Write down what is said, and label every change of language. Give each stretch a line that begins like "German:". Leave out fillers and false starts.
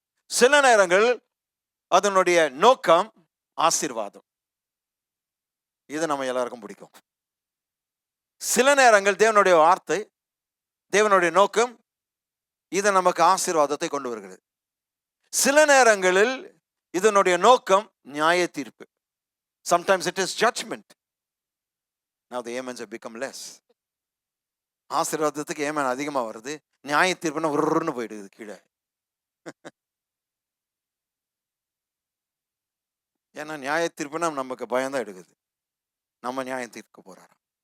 Tamil: சில நேரங்கள் அதனுடைய நோக்கம் ஆசீர்வாதம். இது நம்ம எல்லாருக்கும் பிடிக்கும். சில நேரங்கள் தேவனுடைய வார்த்தை, தேவனுடைய நோக்கம் இது நமக்கு ஆசீர்வாதத்தை கொண்டு வருகிறது. சில நேரங்களில் இதனுடைய நோக்கம் நியாய தீர்ப்பு.
English: Sometimes it is judgment. Now the amens have become less.
Tamil: ஆசீர்வாதத்துக்கு ஏமன் அதிகமா வருது, நியாய தீர்ப்புனா உருன்னு போயிடுது கீழே. ஏன்னா நியாய தீர்ப்புனா நமக்கு பயம்தான் எடுக்குது. நம்ம நியாயம் தீர்க்க போறாராம்.